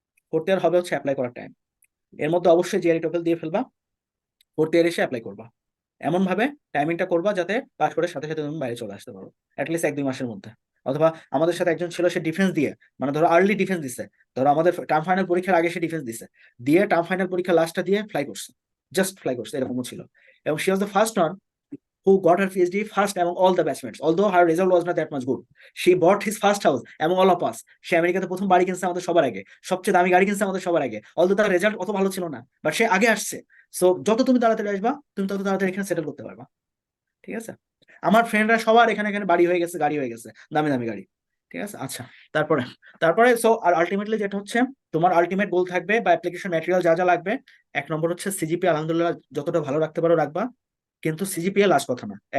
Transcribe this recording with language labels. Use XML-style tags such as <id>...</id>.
<bn>Fourth year হবে হচ্ছে apply করার টাইম। এর মধ্যে অবশ্যই জিআরই টোফেল দিয়ে ফেলবা, ফোর্থ ইয়ার এসে অ্যাপ্লাই করবা। এমন ভাবে টাইমিংটা করবা যাতে পাস করে সাথে সাথে তুমি বাইরে চলে আসতে পারো, অ্যাটলিস্ট 1-2 মাসের মধ্যে। অথবা আমাদের সাথে একজন ছিল, সে ডিফেন্স দিয়ে, মানে ধরো আর্লি ডিফেন্স দিছে, ধরো আমাদের টার্ম ফাইনাল পরীক্ষার আগে সে ডিফেন্স দিছে, দিয়ে টার্ম ফাইনাল পরীক্ষা লাস্টটা দিয়ে ফ্লাই করছে, জাস্ট ফ্লাই করছে, এরকমও ছিল। এবং she was the first one</bn> <en>who got her PhD first among all the batchmates. Although her result was not that much good, she bought his first house among all of us.</en> <bn>সে আমেরিকাতে প্রথম বাড়ি কিনছে আমাদের সবার আগে, সবচেয়ে দামি গাড়ি কিনছে আমাদের সবার আগে। অলদো তার রেজাল্ট অত ভালো ছিল না, বাট সে আগে আসছে। সো যত তুমি তাড়াতাড়ি আসবা, তুমি তত তাড়াতাড়ি এখানে সেটেল করতে পারবা। ঠিক আছে? আমার ফ্রেন্ডরা সবার এখানে এখানে বাড়ি হয়ে গেছে, গাড়ি হয়ে গেছে, দামি দামি গাড়ি। ঠিক আছে? আচ্ছা তারপরে তারপরে সো আর আলটিমেটলি যেটা হচ্ছে তোমার আলটিমেট গোল থাকবে বা অ্যাপ্লিকেশন ম্যাটেরিয়াল যা যা লাগবে, 1 নম্বর হচ্ছে সিজিপি আলহামদুলিল্লাহ যতটা ভালো রাখতে পারো রাখবা, কিন্তু সিজিপিএ লাস্ট কথা না।</bn>